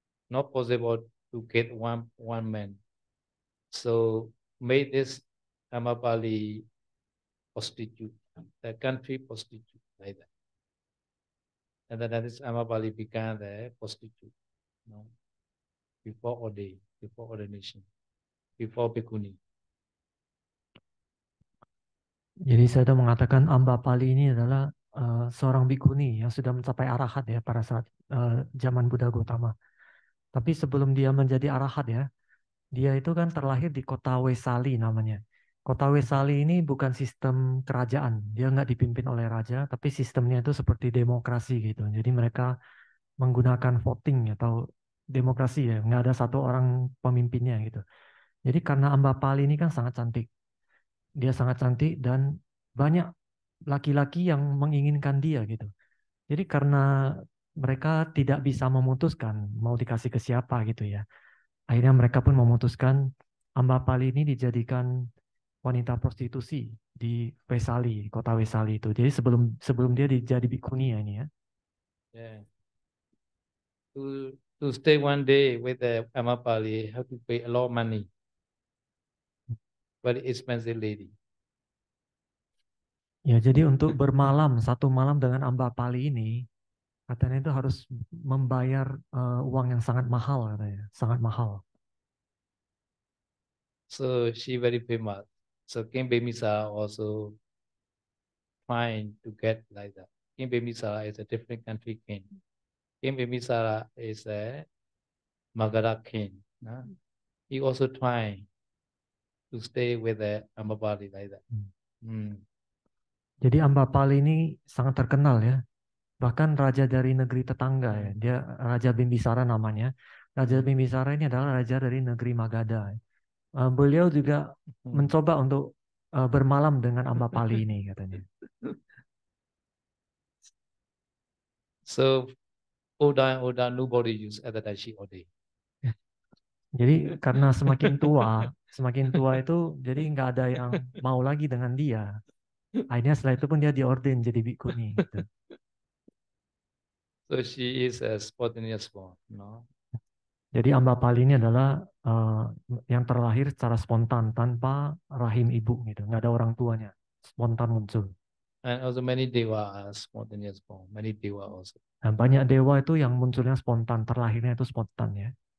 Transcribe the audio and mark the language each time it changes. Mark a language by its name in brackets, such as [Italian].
[English] Not possible to get one man. So made this Amapali prostitute, the country prostitute like that. And then this Amapali became the prostitute, you know, before ordination, before Bhikkhuni. [Indonesian] Jadi saya sudah mengatakan Ambapali ini adalah seorang bikuni yang sudah mencapai arahat ya pada saat zaman Buddha Gautama. Tapi sebelum dia menjadi arahat ya, dia itu kan terlahir di kota Wesali namanya. Kota Wesali ini bukan sistem kerajaan, dia nggak dipimpin oleh raja, tapi sistemnya itu seperti demokrasi gitu. Jadi mereka menggunakan voting atau demokrasi ya, nggak ada satu orang pemimpinnya gitu. Jadi karena Ambapali ini kan sangat cantik, dia sangat cantik dan banyak laki-laki yang menginginkan dia gitu. Jadi karena mereka tidak bisa memutuskan mau dikasih ke siapa gitu ya. Akhirnya mereka pun memutuskan Ambapali ini dijadikan wanita prostitusi di Wesali, kota Wesali itu. Jadi sebelum dia jadi bikuni ya ini ya. [English] Yeah. To stay one day with the Amapali, have to pay a lot of money. Very expensive lady. [Indonesian] Ya, jadi untuk bermalam satu malam dengan Ambapali ini, katanya itu harus membayar uang yang sangat mahal katanya, sangat mahal. [English] So she very famous. So King Bemisara also trying to get like that. King Bemisara is a different country king. King Bemisara is a Magadha king. No? He also trying to stay with the Ambapali like that. [Indonesian] Jadi Ambapali ini sangat terkenal ya. Bahkan raja dari negeri tetangga ya. Dia Raja Bimbisara namanya. Raja Bimbisara ini adalah raja dari negeri Magadha. Beliau juga mencoba untuk bermalam dengan Ambapali ini katanya. [English] So Oda nobody use at that time she Ode. [Indonesian] Jadi karena semakin tua itu jadi nggak ada yang mau lagi dengan dia. Akhirnya setelah itu pun dia diorden jadi bikuni. Gitu. [English] So she is a spontaneous born, no? [Indonesian] Jadi Ambapali ini adalah yang terlahir secara spontan tanpa rahim ibu gitu, nggak ada orang tuanya, spontan muncul. [English] And also many deva are spontaneous born. Many deva also. [Indonesian] Dan banyak dewa itu yang munculnya spontan, terlahirnya itu spontan ya.